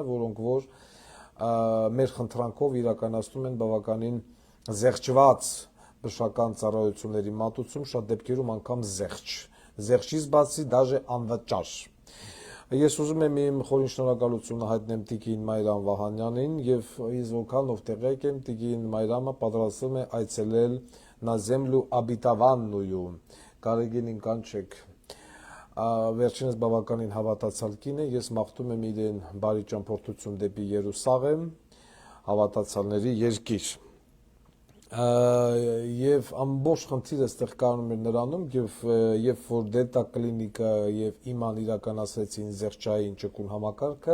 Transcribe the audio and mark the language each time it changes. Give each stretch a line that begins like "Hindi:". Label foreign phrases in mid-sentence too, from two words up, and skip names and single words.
Armenian: որոնք որ մեր խնդրանքով իրականացնում են բավականին զեղչված բժշկական ծառայությունների մատուցում, շատ դեպքերում անգամ զեղչից բացի դաժե անվճար։ Ես ուզում եմ իմ խորին շնորհակալությունը հայտնեմ Տիկին Մայրամ Վահանյանին եւ ես որքանով տեղյակ եմ Տիկին Մայրամը պատրաստվում է այցելել
Russian: на землю обетованную
Armenian: Գարեգինին կանչեք վերջինս բավականին հավատացյալ կին է ես մաղթում եմ իրեն բարի ճամփորդություն դեպի Երուսաղեմ հավատացյալների երկիր եւ ամբողջ խնդիրը այստեղ կանում էր նրանում եւ երբ որ Delta Clinic-ը եւ իման իրականացրեցին զեղչային ճկուն համակարգը